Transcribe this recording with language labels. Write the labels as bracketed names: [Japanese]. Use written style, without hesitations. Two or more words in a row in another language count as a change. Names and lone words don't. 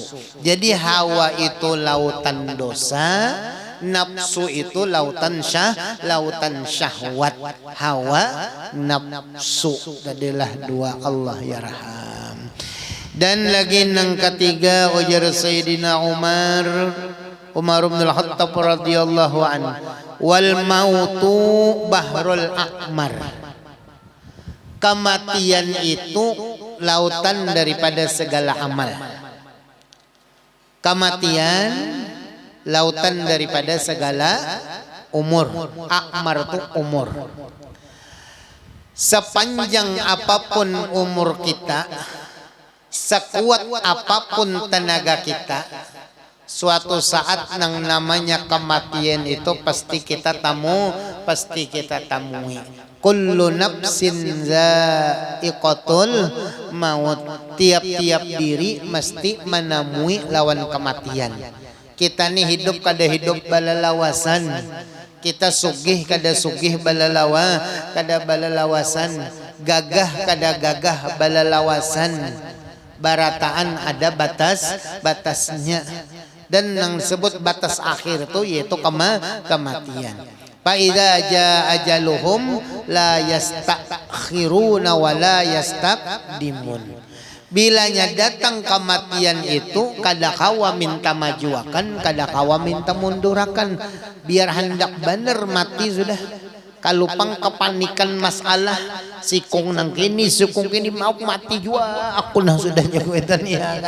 [Indonesian] Jadi hawa itu lautan dosa, nafsu itu lautan syahwat. Hawa nafsu adalah dua, Allah ya raham. Dan lagi yang ketiga ujar Sayyidina Umar bin Al-Khattab [Arabic] رضي الله عنه, والموت بحر الأعمار. [Indonesian] Kematian itu lautan daripada segala amal. Kematian lautan daripada segala umur. Akmar itu umur. Sepanjang apapun umur kita, sekuat apapun tenaga kita, suatu saat yang namanya kematian itu pasti kita temui. [Arabic] كل نفس ذائقة الموت. [Indonesian] Tiap-tiap diri mesti menemui lawan kematian. Kita nih hidup kada hidup balalawasan, kita sugih kada sugih kada balalawasan, gagah kada gagah balalawasan. Barataan ada batasnya, dan yang disebut batas akhir itu yaitu kematian. [Arabic] فإذا جاء أجلهم لا يستأخرون ولا يستقدمون. [Indonesian] Bilanya datang kematian itu, kada kawa minta majuakan, kada kawa minta mundurakan. Biar hendak bener mati sudah. Kalupang kepanikan masalah, sikung nang kini mau mati jua aku nang sudah nyakuetan ya.